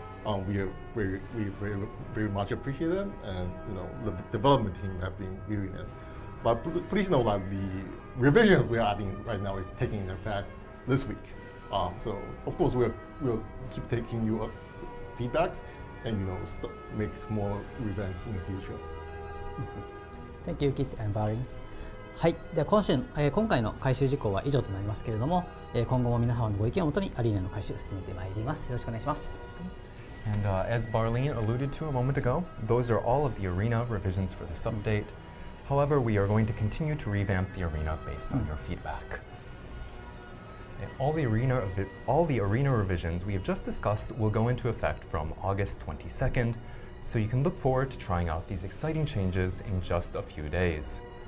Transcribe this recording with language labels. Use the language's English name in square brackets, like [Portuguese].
[English] We very much appreciate them, and the development team have been viewing them. But please know that the revision we are adding right now is taking effect this week. So of course we'll keep taking your feedbacks and make more events in the future. Thank you, Kit and Barry. [Japanese] はい、では今回の回収事項は以上となりますけれども、今後も皆様のご意見をもとにアリーナの回収を進めてまいります。よろしくお願いします。 [English] And as Barlene alluded to a moment ago, those are all of the arena revisions for this update. However, we are going to continue to revamp the arena based on your feedback. And all the arena revisions we have just discussed will go into effect from August 22nd, so you can look forward to trying out these exciting changes in just a few days.